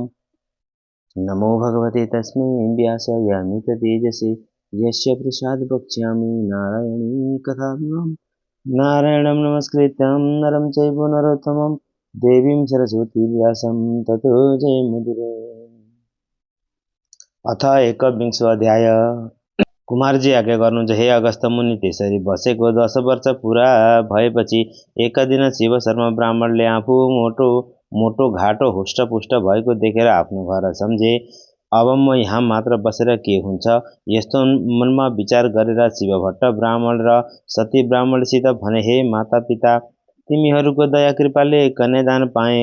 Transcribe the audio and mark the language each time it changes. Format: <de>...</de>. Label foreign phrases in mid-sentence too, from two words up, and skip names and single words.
<sa>नमो भगवते तस्मै व्यासाय तेजसे यस्य प्रसाद वक्ष्यामि नारायणी कथामृतम्। नारायणं नमस्कृत्यं नरं चैव नरोत्तमं देवीं सरस्वती व्यासं ततो जयमुदिरे। अथ एकविंशो अध्याय।</sa> <ne>कुमारजी आज्ञा गर्नुहुन्छ, हे अगस्त मुनि। त्यसरी बसेको 10 वर्ष पुरा भएपछि एक दिन शिव शर्मा ब्राह्मणले आफू मोटो घाटो हुष्टपुष्ट भएको देखेर आफ्नो घर सम्झे। अब म यहाँ मात्र बसेर के हुन्छ, यस्तो मनमा विचार गरेर शिवभट्ट ब्राह्मण र सती ब्राह्मणसित भने, हे माता पिता, तिमीहरूको दया कृपाले कन्यादान पाए।</ne>